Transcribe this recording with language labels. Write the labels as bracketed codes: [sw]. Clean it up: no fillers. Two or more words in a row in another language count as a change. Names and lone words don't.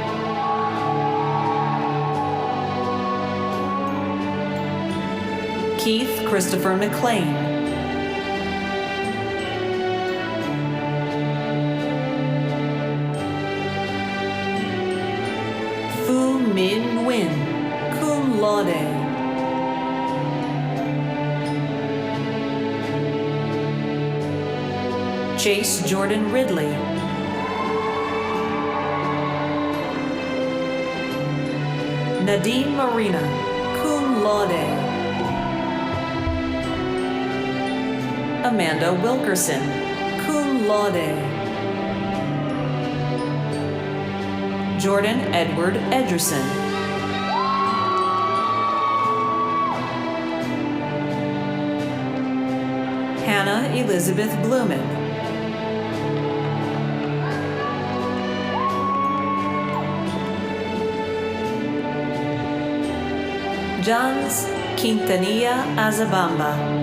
[en] Keith Christopher McLean. Fu Min Nguyen, [la] cum laude. [en] Chase Jordan Ridley. Nadine Marina, [la] cum laude. [en] Amanda Wilkerson, [la] cum laude. [en] Jordan Edward Edgerson. Hannah Elizabeth Blumen. Johns Quintanilla Azabamba.